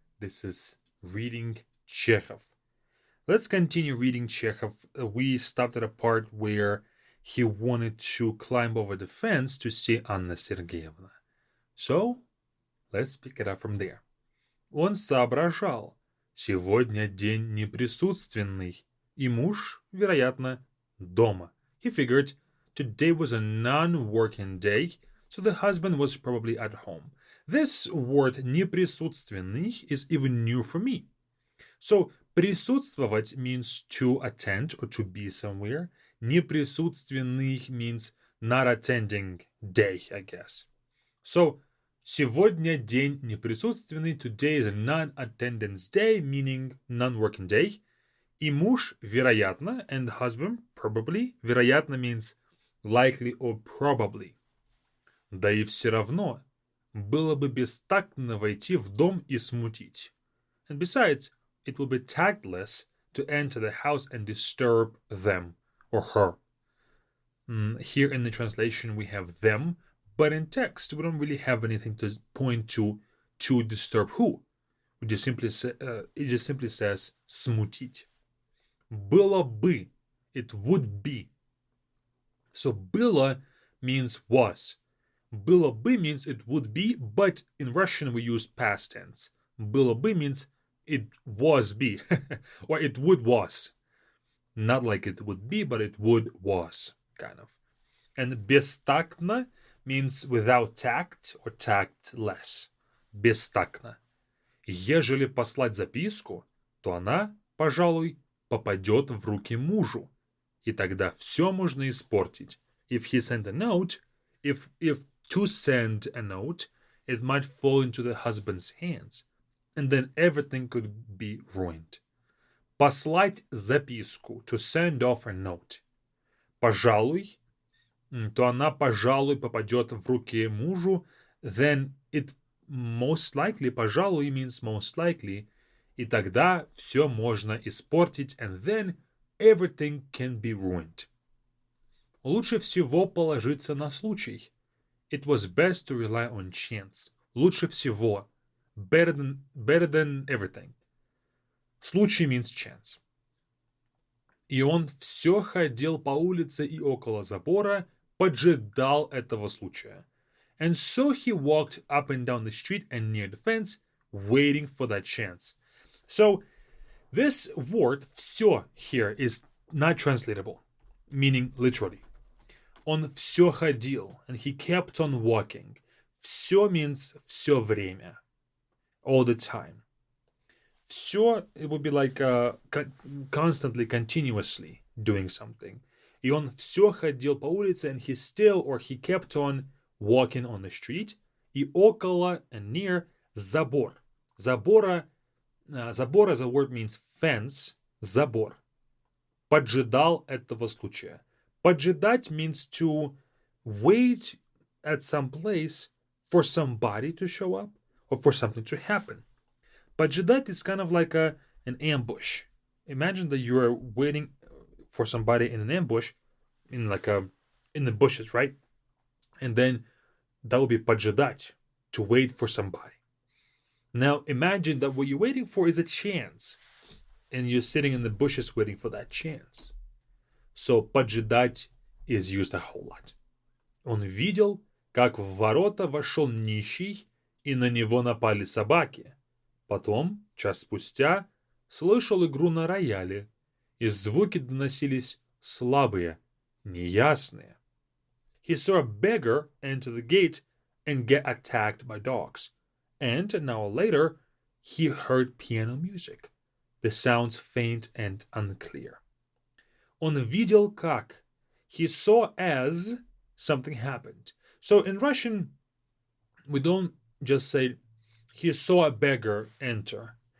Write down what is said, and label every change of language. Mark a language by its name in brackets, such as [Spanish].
[English] This is Reading Chekhov. Let's continue reading Chekhov. We stopped at a part where he wanted to climb over the fence to see Anna Sergeyevna. So, let's pick it up from there. [Russian] Он соображал. Сегодня день неприсутственный. И муж, вероятно, дома. [English] He figured today was a non-working day, so the husband was probably at home. This word неприсутственный is even new for me. So, присутствовать means to attend or to be somewhere. Неприсутственный means not attending day, I guess. [Russian] So, сегодня день неприсутственный. [English] Today is a non-attendance day, meaning non-working day. [Russian] И муж, вероятно, [English] and husband, probably. Вероятно means likely or probably. [Russian] Да и все равно, было бы бестактно войти в дом и смутить. [English] And besides, it would be tactless to enter the house and disturb them or her. Here in the translation we have them, but in text we don't really have anything to point to disturb who. It just simply says смутить. Было бы, it would be. So было means was. Было бы means it would be, but in Russian we use past tense. Было бы means it was be, or it would was. Not like it would be, but it would was, kind of. And бестактно means without tact or tactless. [Russian] Бестактно. Ежели послать записку, то она, пожалуй, попадет в руки мужу. И тогда все можно испортить. [English] If he sent a note, if to send a note, it might fall into the husband's hands, and then everything could be ruined. Послать записку, to send off a note. [Russian] Пожалуй, то она, пожалуй, попадет в руки мужу, [English] then it most likely, [Russian] пожалуй [English] means most likely, [Russian] и тогда все можно испортить, [English] and then everything can be ruined. [Russian] Лучше всего положиться на случай. [English] It was best to rely on chance. [Russian] Лучше всего. [English] Better than everything. Случай means chance. [Russian] И он все ходил по улице и около забора, поджидал этого случая. [English] And so he walked up and down the street and near the fence, waiting for that chance. So, this word все here is not translatable, meaning literally. [Russian] Он все ходил, [English] and he kept on walking. Все means все время, all the time. Все, it would be like constantly, continuously doing something. [Russian] И он все ходил по улице, [English] and he still, or he kept on walking on the street. [Russian] И около, [English] and near, [Russian] забор. [English] Забора, as a word means fence, забор. [Russian] Поджидал этого случая. [English] Поджидать means to wait at some place for somebody to show up or for something to happen. Поджидать is kind of like an ambush. Imagine that you are waiting for somebody in an ambush, in the bushes, right? And then that would be поджидать, to wait for somebody. Now imagine that what you're waiting for is a chance, and you're sitting in the bushes waiting for that chance. So поджидать is used a whole lot. [Russian] Он видел, как в ворота вошел нищий, и на него напали собаки. Потом, час спустя, слышал игру на рояле, и звуки доносились слабые, неясные. [English] He saw a beggar enter the gate and get attacked by dogs. And an hour later, he heard piano music. The sounds faint and unclear. [Russian] Он видел как. [English] He saw as something happened. So in Russian, we don't just say he saw a beggar enter.